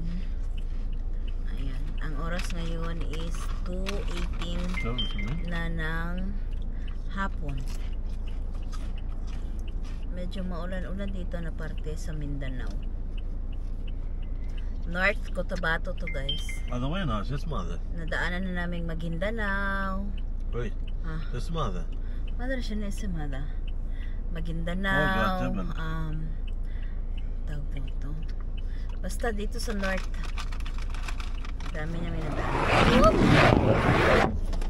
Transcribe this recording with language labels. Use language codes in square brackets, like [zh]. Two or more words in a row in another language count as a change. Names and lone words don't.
[tl] Ayan. Ang oras ngayon is 2:18 na ng hapon. Medyo maulan-ulan dito na parte sa Mindanao. North Cotabato to, guys. [ar] هذا وين هذا؟ شو اسمه هذا؟ [tl] Nadaanan na namin Maguindanao. [ar] وين؟ شو اسمه هذا؟ ما ادري شنو اسم هذا. [tl] Maguindanao. Tawag dito. Basta dito sa North. Dami namin nadaanan.